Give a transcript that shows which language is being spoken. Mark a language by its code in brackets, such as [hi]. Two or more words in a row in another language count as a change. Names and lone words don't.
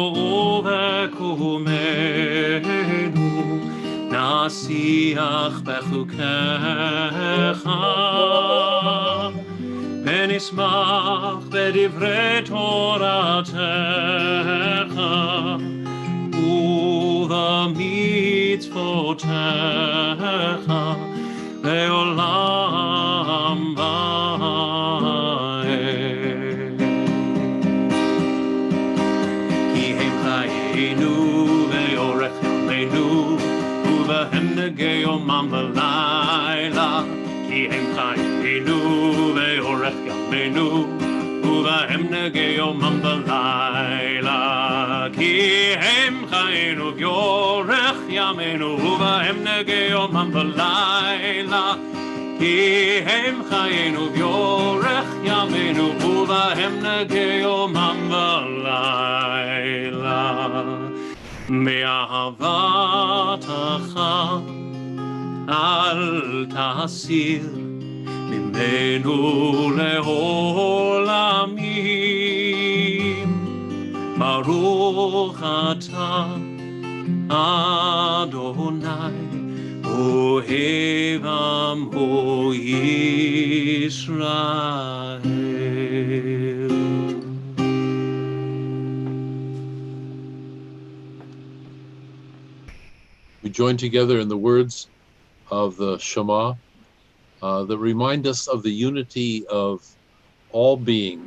[he] ובקומנו נשיח בחוקיך ונשמח בדברי תורתך ובמצוותיך לעולם ועד. כי הם חיינו ואורך ימינו ובהם נהגה יומם ולילה כי הם חיינו ואורך ימינו ובהם נהגה יומם ולילה כי הם חיינו ואורך ימינו ובהם נהגה יומם ולילה כי הם חיינו ואורך ימינו ובהם נהגה יומם ולילה ומאהבתך אל תסיר ממנו לעולמים ברוך אתה אדוני אוהב עמו ישראל. [en] We join together in the words of the Shema that remind us of the unity of all being.